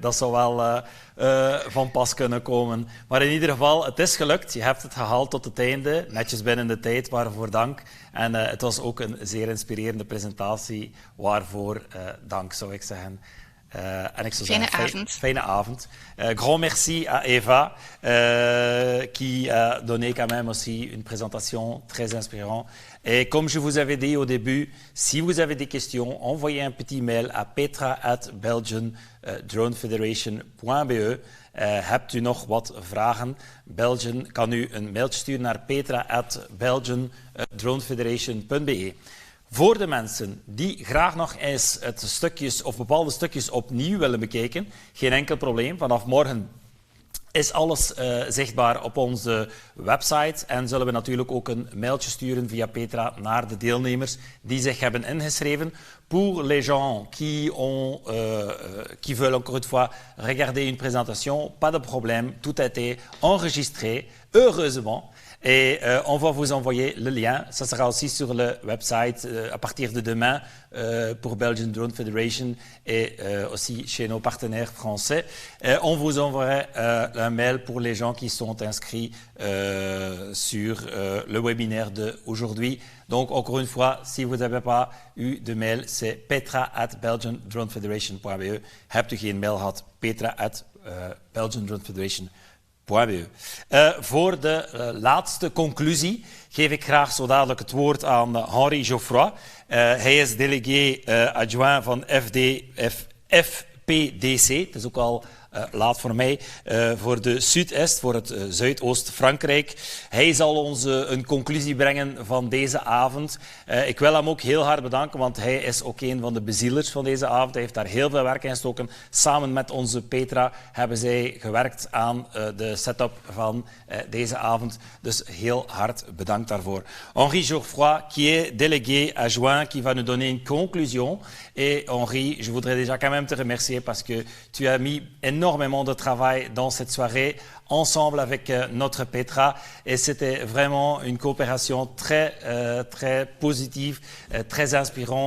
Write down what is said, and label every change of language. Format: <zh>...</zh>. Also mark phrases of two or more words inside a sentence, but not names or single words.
<nl>Dat zou wel van pas kunnen komen. Maar in ieder geval, het is gelukt. Je hebt het gehaald tot het einde. Netjes binnen de tijd, waarvoor dank. En het was ook een zeer inspirerende presentatie. Waarvoor dank, zou ik zeggen. En ik zou zeggen, fijne avond.</nl> <fr>Grand merci à Eva, qui a donné quand même aussi une présentation très inspirante. Et comme je vous avais dit au début, si vous avez des questions, envoyez un petit mail à petra@belgiandronefederation.be.</fr> <nl>Hebt u nog wat vragen? Belgian kan u een mailtje sturen naar petra@belgiandronefederation.be. Voor de mensen die graag nog eens het stukjes of bepaalde stukjes opnieuw willen bekijken, geen enkel probleem. Vanaf morgen is alles zichtbaar op onze website en zullen we natuurlijk ook een mailtje sturen via Petra naar de deelnemers die zich hebben ingeschreven.</nl> <fr>Pour les gens qui veulent encore une fois regarder une présentation, pas de problème, tout a été enregistré, heureusement. Et on va vous envoyer le lien. Ça sera aussi sur le website à partir de demain pour Belgian Drone Federation et aussi chez nos partenaires français. On vous enverra un mail pour les gens qui sont inscrits sur le webinaire d'aujourd'hui. Donc, encore une fois, si vous n'avez pas eu de mail, c'est petra@belgiandronefederation.be.</fr> <nl>Hebt u geen mail gehad, petra@belgiandronefederation.be. Voor de laatste conclusie geef ik graag zo dadelijk het woord aan Henri Geoffroy. Hij is</nl> <fr>délégué adjoint</fr> <nl>van FPDC. Het is ook al laat voor mij, voor de Zuidest, voor het Zuidoost-Frankrijk. Hij zal ons een conclusie brengen van deze avond. Ik wil hem ook heel hard bedanken, want hij is ook een van de bezielers van deze avond. Hij heeft daar heel veel werk in gestoken. Samen met onze Petra hebben zij gewerkt aan de setup van deze avond. Dus heel hard bedankt daarvoor.</nl> <fr>Henri Geoffroy, qui est délégué adjoint, qui va nous donner une conclusion. Et Henri, je voudrais déjà quand même te remercier parce que tu as mis énormément de travail dans cette soirée ensemble avec notre Petra et c'était vraiment une coopération très positive, très inspirante.</fr>